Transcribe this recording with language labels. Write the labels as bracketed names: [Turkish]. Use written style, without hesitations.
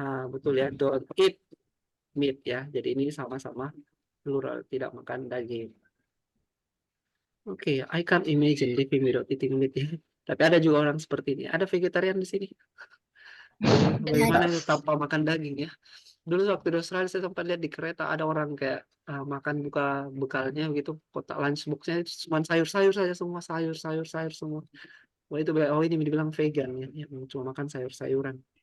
[Indonesian] betul ya, [English] don't eat meat [Indonesian] ya. Jadi ini sama-sama plural, tidak makan daging. [English] Oke, I can't imagine living without eating meat ya. [Indonesian] Tapi ada juga orang seperti ini. Ada vegetarian di sini. Bagaimana itu tanpa makan daging ya? Dulu waktu di Australia saya sempat lihat di kereta ada orang kayak makan buka bekalnya gitu, kotak lunchboxnya itu cuma sayur-sayur saja semua, sayur semua. Wah itu ini dibilang vegan ya, yang cuma makan sayur-sayuran.